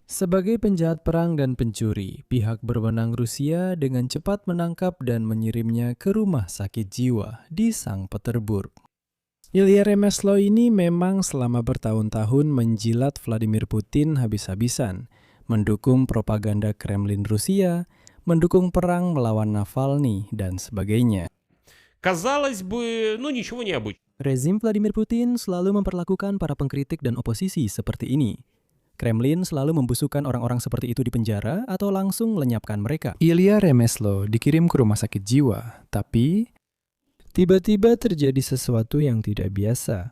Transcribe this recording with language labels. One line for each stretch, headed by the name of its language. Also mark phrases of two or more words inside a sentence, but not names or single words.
Indonesian: Sebagai penjahat perang dan pencuri, pihak berwenang Rusia dengan cepat menangkap dan mengirimnya ke rumah sakit jiwa di Sankt Petersburg. Ilya Remeslo ini memang selama bertahun-tahun menjilat Vladimir Putin habis-habisan, mendukung propaganda Kremlin Rusia, mendukung perang melawan Navalny, dan sebagainya.
Russian: Казалось бы, ничего необычного.
Indonesian: Rezim Vladimir Putin selalu memperlakukan para pengkritik dan oposisi seperti ini. Kremlin selalu membusukkan orang-orang seperti itu di penjara atau langsung lenyapkan mereka. Ilya Remeslo dikirim ke rumah sakit jiwa, tapi tiba-tiba terjadi sesuatu yang tidak biasa.